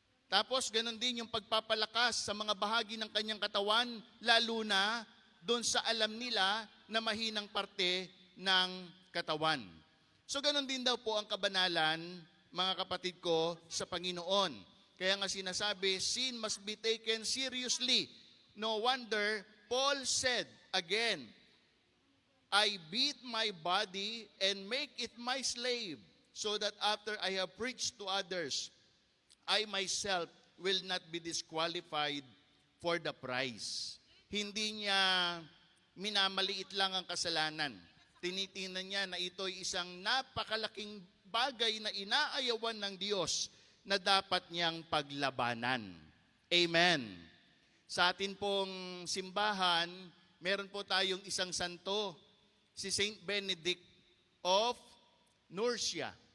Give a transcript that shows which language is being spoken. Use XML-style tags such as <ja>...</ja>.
<tl>Tapos ganon din yung pagpapalakas sa mga bahagi ng kanyang katawan, lalo na doon sa alam nila na mahinang parte ng katawan. So ganon din daw po ang kabanalan, mga kapatid ko, sa Panginoon. Kaya nga sinasabi,</tl> <en>sin must be taken seriously. No wonder, Paul said again, I beat my body and make it my slave, so that after I have preached to others, I myself will not be disqualified for the prize.</en> <tl>Hindi niya minamaliit lang ang kasalanan. Tinitingnan niya na ito'y isang napakalaking bagay na inaayawan ng Diyos na dapat niyang paglabanan. Amen. Sa atin pong simbahan, meron po tayong isang santo, si Saint Benedict of Nursia.</tl>